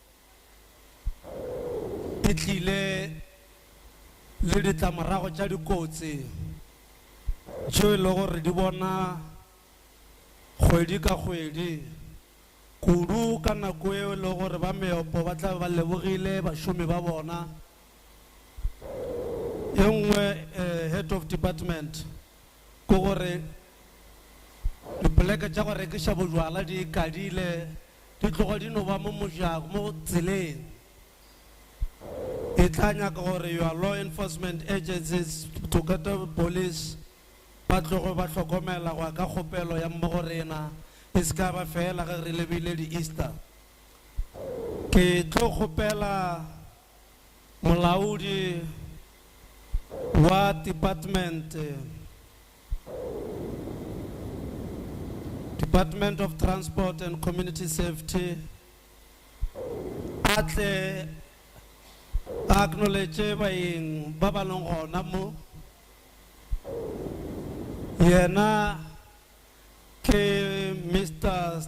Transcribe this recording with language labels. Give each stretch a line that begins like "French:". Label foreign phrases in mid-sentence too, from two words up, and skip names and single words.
Northern Sotho: e tlile le ditlamorago tša dikotsi tšeo e le gore di bona kgwedi ka kgwedi kudu ka nako eo e le gore ba meopo ba tla ba lebogile bašomi ba bona ye nngwe
English: head of department
Northern Sotho: ko gore dipoleke tša go rekiša bojwala di ikadile di tlogo di no ba mo mojako mo tseleng e tla nyaka gore
English: your law enforcement agencies together with police
Northern Sotho: ba tlogo ba hlokomela go ka kgopelo ya mmogo rena e se ka ba fela ge re lebile di-easter ke tlo kgopela molaodi wa
English: Department of Transport and Community Safety
Northern Sotho: atle acknowledge baeng ba ba leng gona mo yena ke Mr.